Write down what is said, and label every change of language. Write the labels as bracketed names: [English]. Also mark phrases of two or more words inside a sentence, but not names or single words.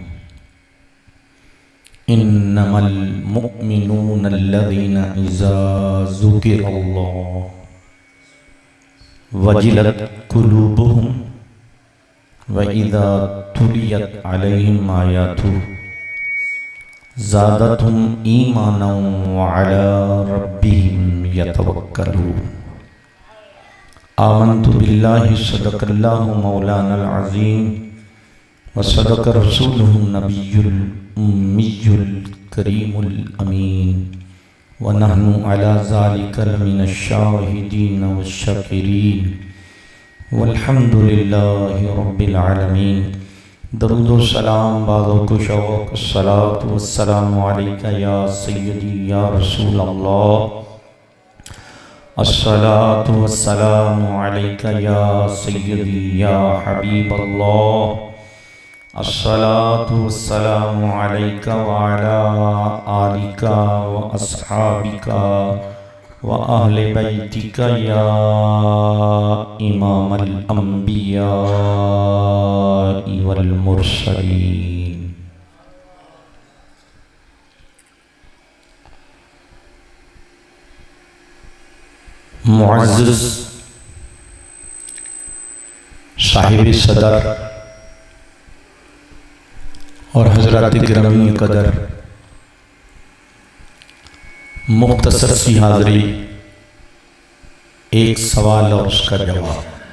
[Arabic] إنما المؤمنون الذين إذا ذكر الله وجلت قلوبهم وإذا تليت عليهم آياته زادتهم إيمانا وعلى ربهم يتوكلون. آمنت بالله صدق الله مولانا العظيم وصدق رسوله النبي الأمي الكريم الأمين ونحن على ذلك لمن الشاهدين والشاكرين والحمد لله رب العالمين. [Urdu] درود و سلام بازو کو شوق [Arabic] الصلاة والسلام عليك يا سيدي يا رسول الله, الصلاة والسلام عليك يا سيدي يا حبيب الله، الصلاة والسلام عليك وعلى آلك وأصحابك وأهل بيتك يا إمام الأنبياء والمرسلين. [Urdu] معزز صاحب صدر اور حضرات گرامی قدر، مختصر سی حاضری، ایک سوال اور اس کا جواب.